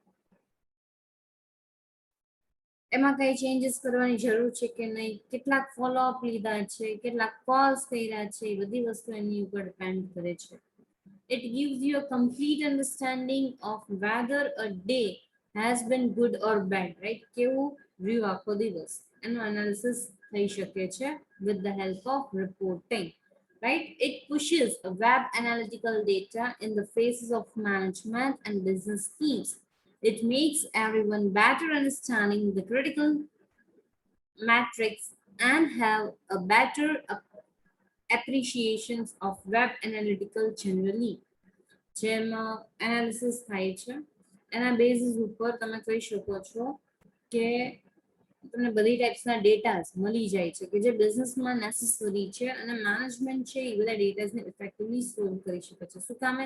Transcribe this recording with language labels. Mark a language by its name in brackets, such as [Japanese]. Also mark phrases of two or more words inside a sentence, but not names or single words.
[Gujarati] એમાં કઈ ચેન્જીસ કરવાની જરૂર છે કે નહીં, કેટલાક ફોલોઅપ લીધા છે, કેટલાક કોલ્સ કર્યા છે, એ બધી વસ્તુ એની ઉપર ડિપેન્ડ કરે છે. [English] It gives you a complete understanding of whether a day has been good or bad, right? [Gujarati] કેવું રહ્યું આખો દિવસ એનું એનાલિસિસ થઈ શકે છે [English] with the help of reporting, right? It pushes web analytical data in the faces of management and business teams. It makes everyone better understanding the critical metrics and have a better appreciations of web analytical generally. [Gujarati] જેમાં એનાલિસિસ થાય છે એના બેઝિસ ઉપર તમે કહી શકો છો કે તમને બધી ટાઈપ્સના ડેટાસ મળી જાય છે કે જે બિઝનેસમાં નેસેસરી છે અને મેનેજમેન્ટ છે એ બધા ડેટાસને [English] effectively solve [Gujarati] કરી શકે છે. શું કામે?